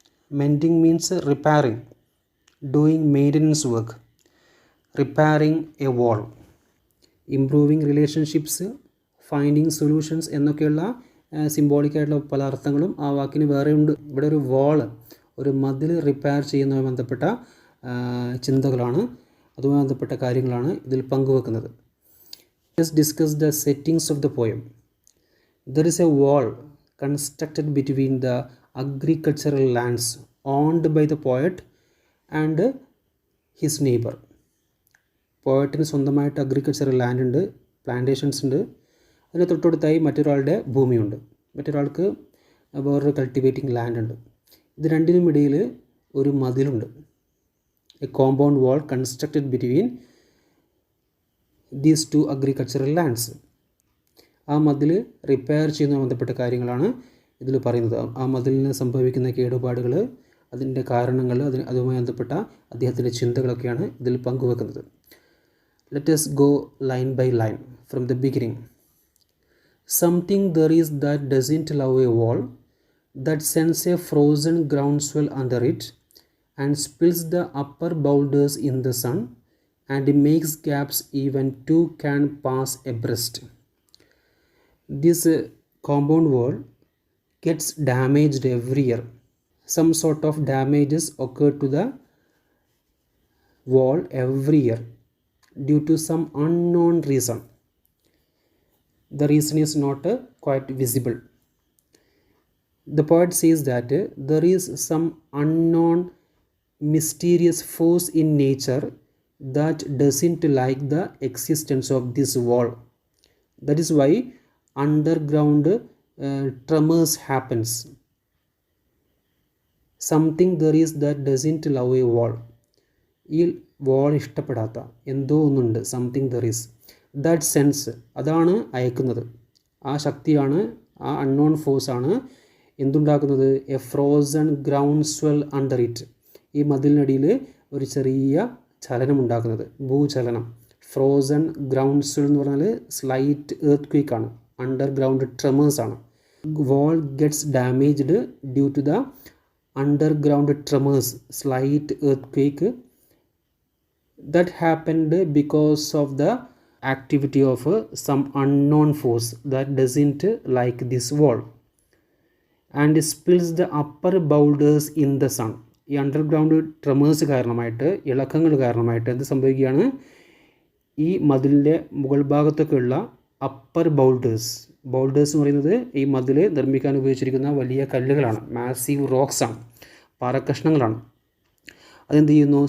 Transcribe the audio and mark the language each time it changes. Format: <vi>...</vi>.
<en>mending means repairing, doing maintenance work, repairing a wall, improving relationships, finding solutions</en> <ml>എന്നൊക്കെയുള്ള സിംബോളിക്കായിട്ടുള്ള പല അർത്ഥങ്ങളും ആ വാക്കിന് വേറെ ഉണ്ട്. ഇവിടെ ഒരു വാൾ, ഒരു മതിൽ റിപ്പയർ ചെയ്യുന്നതുമായി ബന്ധപ്പെട്ട ചിന്തകളാണ്, അതുമായി ബന്ധപ്പെട്ട കാര്യങ്ങളാണ് ഇതിൽ പങ്കുവെക്കുന്നത്.</ml> <en>Let's discuss the settings of the poem. There is a wall constructed between the agricultural lands owned by the poet and his neighbor.</en> <ml>പോയറ്റിന് സ്വന്തമായിട്ട് അഗ്രികൾച്ചറൽ ലാൻഡ് ഉണ്ട്, പ്ലാന്റേഷൻസ് ഉണ്ട്. അതിന് തൊട്ടടുത്തായി മറ്റൊരാളുടെ ഭൂമിയുണ്ട്, മറ്റൊരാൾക്ക് വേറൊരു കൾട്ടിവേറ്റിംഗ് ലാൻഡ് ഉണ്ട്. ഇത് രണ്ടിനും ഇടയിൽ ഒരു മതിലുണ്ട്.</ml> <en>A compound wall constructed between these two agricultural lands.</en> <ml>ആ മതിൽ റിപ്പയർ ചെയ്യുന്നതുമായി ബന്ധപ്പെട്ട കാര്യങ്ങളാണ് ഇതിൽ പറയുന്നത്. ആ മതിലിന് സംഭവിക്കുന്ന കേടുപാടുകൾ, അതിൻ്റെ കാരണങ്ങൾ, അതുമായി ബന്ധപ്പെട്ട അദ്ദേഹത്തിൻ്റെ ചിന്തകളൊക്കെയാണ് ഇതിൽ പങ്കുവെക്കുന്നത്.</ml> <en>Let us go line by line from the beginning. Something there is that doesn't love a wall, that sends a frozen groundswell under it and spills the upper boulders in the sun and makes gaps even two can pass abreast. This compound wall gets damaged every year. Some sort of damages occur to the wall every year due to some unknown reason. The reason is not quite visible. The poet says that there is some unknown mysterious force in nature that doesn't like the existence of this wall. That is why underground tremors happens. Something there is that doesn't love a wall.</en> <ml>ഈ വാൾ ഇഷ്ടപ്പെടാത്ത എന്തോ ഒന്നുണ്ട്.</ml> <en>something there is, that sends,</en> <ml>അതാണ് അയക്കുന്നത്. ആ ശക്തിയാണ്, ആ unknown ഫോഴ്സാണ് എന്തുണ്ടാക്കുന്നത്?</ml> <en>A frozen groundswell under it.</en> <ml>ഈ മതിലിനടിയിൽ ഒരു ചെറിയ ചലനം ഉണ്ടാക്കുന്നത്, ഭൂചലനം. ഫ്രോസൺ ഗ്രൗണ്ട് സ്വെൽ എന്ന് പറഞ്ഞാൽ slight earth ക്വേക്കാണ്, underground ട്രെമേഴ്സാണ്.</ml> <en>Wall gets damaged due to the underground tremors, slight earthquake that happened because of the activity of some unknown force that doesn't like this wall and spills the upper boulders in the sun.</en> <ml>ഈ underground ട്രെമേഴ്സ് കാരണമായിട്ട്, ഇളക്കങ്ങൾ കാരണമായിട്ട് എന്ത് സംഭവിക്കുകയാണ്? ഈ മതിലിൻ്റെ മുകൾ ഭാഗത്തൊക്കെയുള്ള upper boulders എന്ന് പറയുന്നത് ഈ മതിൽ നിർമ്മിക്കാൻ ഉപയോഗിച്ചിരിക്കുന്ന വലിയ കല്ലുകളാണ്, മാസീവ് റോക്സ് ആണ്, പാറക്കഷ്ണങ്ങളാണ്. അതെന്ത് ചെയ്യുന്നു?</ml>